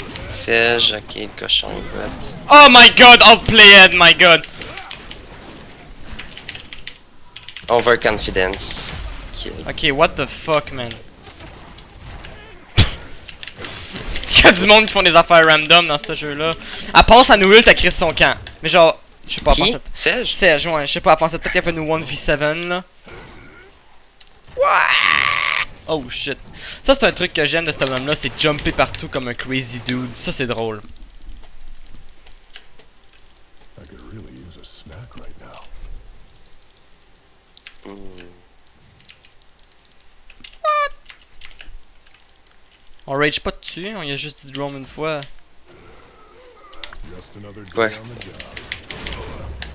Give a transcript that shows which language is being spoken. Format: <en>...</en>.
<fr>Serge, ok, le cochon est bot.</fr> <en>Oh my god, outplayed, my god. Overconfidence. Kill. Ok, what the fuck, man.</en> <fr>Il y a du monde qui font des affaires random dans ce jeu-là. Elle passe à nous ult, elle crisse son camp. Mais genre, je sais pas, elle Qui? pensait... Serge? Serge, ouais, je sais pas, elle pensait peut-être qu'elle peut nous 1v7 là. Ouah!</fr> <en>Oh shit.</en> <fr>Ça c'est un truc que j'aime de ce bonhomme là, c'est jumper partout comme un</fr> <en>crazy dude.</en> <fr>Ça c'est drôle.</fr> <en>I could really use a snack right now.</en> <fr>On rage pas dessus, on y a juste dit drone une fois.</fr> <en>Just another day</en> <fr>Ouais.</fr> <en>on the job.</en>